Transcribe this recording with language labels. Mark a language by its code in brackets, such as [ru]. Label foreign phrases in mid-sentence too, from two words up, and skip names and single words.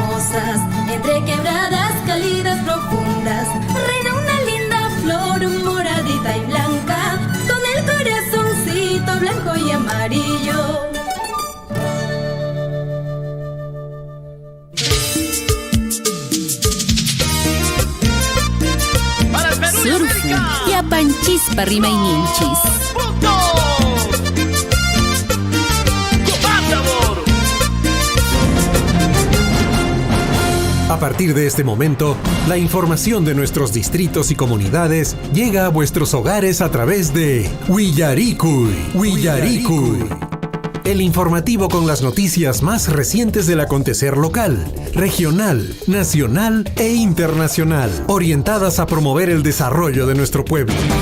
[es] hermosas, entre quebradas cálidas profundas, reina una linda flor moradita y blanca, con el corazoncito blanco y amarillo. [qu] Surfu, yapanchispa rimayninchis. [es] A partir de este momento, la información de nuestros distritos y comunidades llega a vuestros hogares a través de Willarikuy. El informativo con las noticias más recientes del acontecer local, regional, nacional e internacional, orientadas a promover el desarrollo de nuestro pueblo.